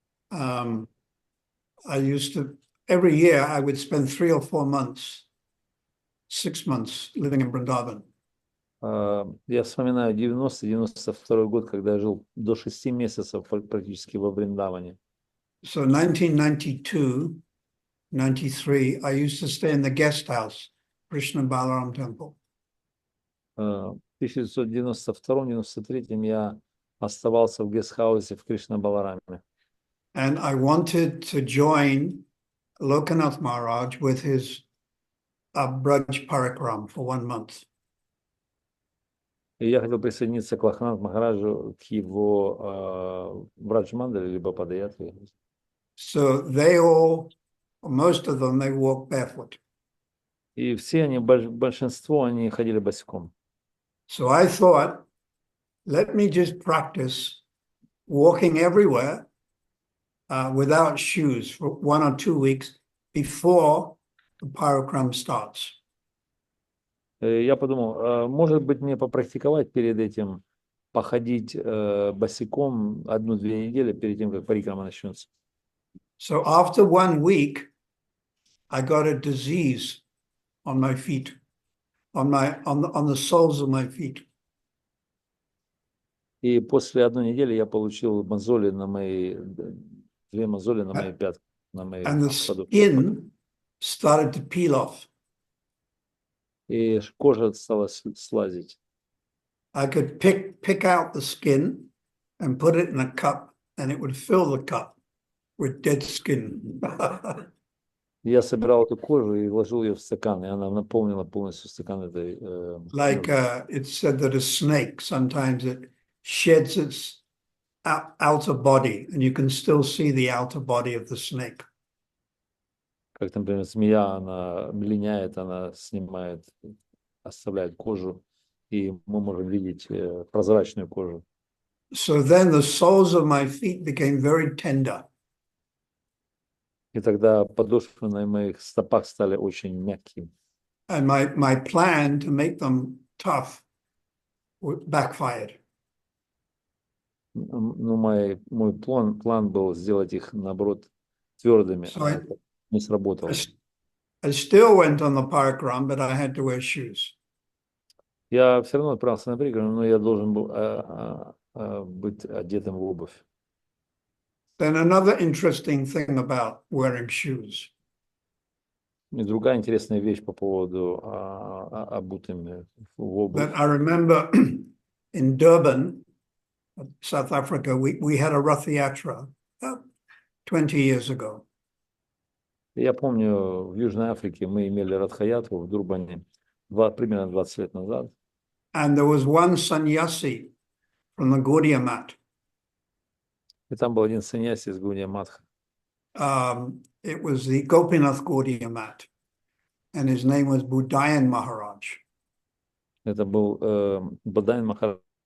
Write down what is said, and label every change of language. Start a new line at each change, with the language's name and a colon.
English: I used to, every year I would spend 3 or 4 months, 6 months living in Vrindavan.
Russian: я вспоминаю 90-92 год, когда я жил до 6 месяцев практически во Вриндаване.
English: So 1992, 93, I used to stay in the guest house, Krishna Balaram Temple.
Russian: В 1992-93 я оставался в гестхаусе в Кришна-Балараме.
English: And I wanted to join Lokanath Maharaj with his Braj Parikram for 1 month.
Russian: И я хотел присоединиться к Лоханат Махараджу, к его Браджмандале, либо Падаятре.
English: So they all, most of them, they walk barefoot.
Russian: И все они, большинство, они ходили босиком.
English: So I thought, let me just practice walking everywhere without shoes for 1 or 2 weeks before the parikram starts.
Russian: Я подумал, может быть, мне попрактиковать перед этим, походить босиком 1-2 недели перед тем, как парикрама начнется.
English: So after 1 week, I got a disease on my feet, on the soles of my feet.
Russian: И после 1 недели я получил мозоли на мои, 2 мозоли на мои пятки, на мои
English: And the
Russian: подошвы.
English: skin started to peel off.
Russian: И кожа стала слазить.
English: I could pick out the skin and put it in a cup, and it would fill the cup with dead skin.
Russian: Я собирал эту кожу и вложил ее в стакан, и она наполнила полностью стакан этой.
English: Like it's said that a snake, sometimes it sheds its outer body, and you can still see the outer body of the snake.
Russian: Как, например, змея, она линяет, она снимает, оставляет кожу, и мы можем видеть прозрачную кожу.
English: So then the soles of my feet became very tender.
Russian: И тогда подошвы на моих стопах стали очень мягкими.
English: And my plan to make them tough backfired.
Russian: Ну, мой план был сделать их, наоборот, твердыми,
English: So
Russian: а это не сработало.
English: I still went on the parikram, but I had to wear shoes.
Russian: Я все равно отправился на парикраму, но я должен был быть одетым в обувь.
English: Then another interesting thing about wearing shoes.
Russian: И другая интересная вещь по поводу обутыми в обувь.
English: That I remember in Durban, South Africa, we had a Rath Yatra 20 years ago.
Russian: Я помню, в Южной Африке мы имели Радхаятру в Дурбане примерно 20 лет назад.
English: And there was one sannyasi from the Gaudiya Math.
Russian: И там был один саньяси из Гаудия Матха.
English: It was the Gopinath Gaudiya Math, and his name was Budayan Maharaj.
Russian: Это был Будаян Махарадж.